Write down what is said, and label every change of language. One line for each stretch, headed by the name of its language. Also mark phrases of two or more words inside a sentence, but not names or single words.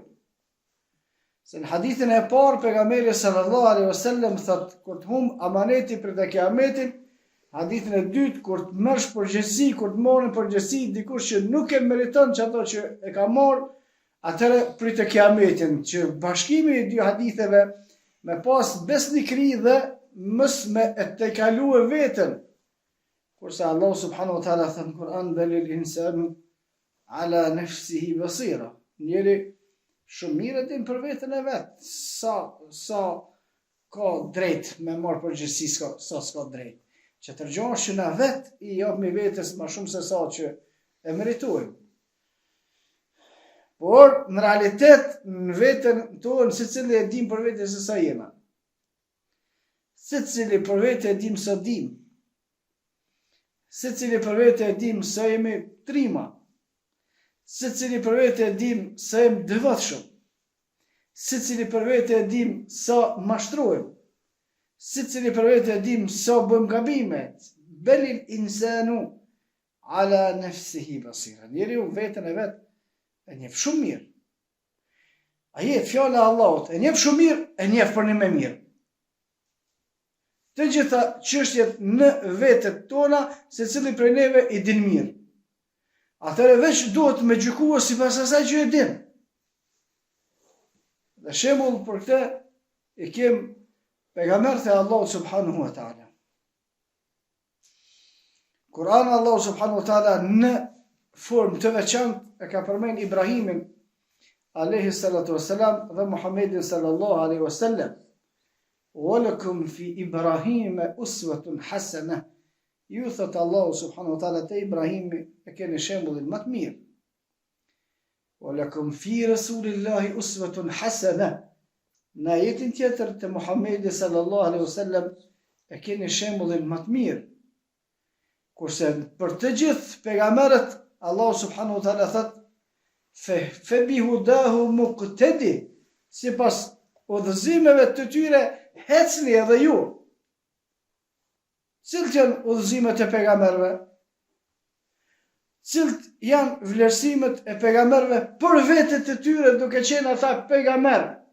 Albanian: Se në hadithin e parë pejgamberi
Arabic: صلى الله عليه وسلم
Albanian: thotë, kur të humb amaneti për të kiametin, hadithin e dytë, kur të merrsh përgjegjësi, kur të marrën përgjegjësi dikush që nuk e meriton çato që e ka marrë, atëre prit e kiametin, që bashkimi i dy haditheve me pas besnikri dhe mës me e të kaluë vetën. Kurse Allah
Arabic: سبحانه وتعالى
Albanian: thënë në Kur'an,
Arabic: بل الإنسان على نفسه بصيرة.
Albanian: Njeri shumë mirë din për vetën e vetë, sa ka drejt me marrë përgjithësi, sa s'ka drejt. Që të rgjohë që na vetë i japmi vetës ma shumë se sa që e meritojmë. Por, në realitet, në vetën tonë, se cili e dim për vetë e se sa jena. Se cili për vetë e dim sa dim. Se cili për vetë e dim sa jemi trima. Se cili për vetë e dim sa jemi devotshëm. Se cili për vetë e dim sa mashtrojmë. Se cili për vetë e dim sa bëm gabimet.
Arabic: بل الإنسان على نفسه بصيرة.
Albanian: Njeri u vetën e vetë e njef shumë mirë. A jetë fjala e Allahut, e njef shumë mirë, e njef për një me mirë. Të gjitha çështjet në vetët tona, se cili prej neve i din mirë. Atëre veç duhet me gjykua si pas asaj që e din. Dhe shembull për këtë e kem pejgamberët e Allahut
Arabic: سبحانه وتعالى.
Albanian: Kur'an Allahu
Arabic: سبحانه وتعالى
Albanian: në formë të veçantë e ka përmend Ibrahimin
Arabic: عليه الصلاة والسلام
Albanian: dhe Muhammedin
Arabic: صلى الله عليه وسلم. ولكم في إبراهيم أسوة حسنة.
Albanian: Ju thot Allahu
Arabic: سبحانه وتعالى
Albanian: te Ibrahimi e keni shembullin më të mirë.
Arabic: ولكم في رسول الله أسوة حسنة.
Albanian: Në ajetin tjetër të Muhammedi
Arabic: صلى الله عليه وسلم
Albanian: e keni shembullin më të mirë. Kurse për të gjithë pejgamberët Allah
Arabic: سبحانه وتعالى
Albanian: thot,
Arabic: فبهداه مقتدي,
Albanian: si pas udhëzimeve të tyre, hecni edhe ju. Cilt janë udhëzimet e pejgamberëve? Cilt janë vlerësimet e pejgamberëve për vetët e tyre duke qenë ata pejgamberë?